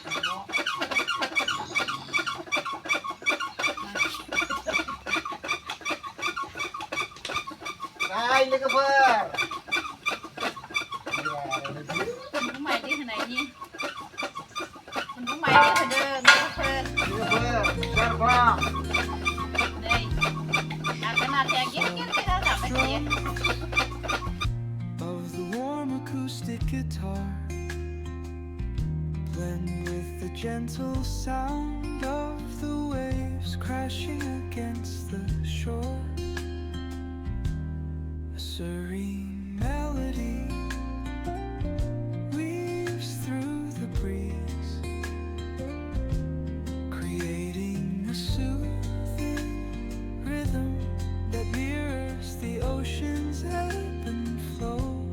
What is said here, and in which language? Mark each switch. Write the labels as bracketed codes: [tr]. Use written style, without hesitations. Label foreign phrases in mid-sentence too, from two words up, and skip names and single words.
[brx] Hai लोगोफोर खुन्दुं माइदि होनायनि खुन्दुं माइदि होदों लोगोफोर नै आगोन आखाया गेल जाबाय थायो [en] Of the warm acoustic guitar blend with the gentle sound of the waves crashing against the shore. A serene melody weaves through the breeze, creating a soothing rhythm that mirrors the ocean's ebb and flow.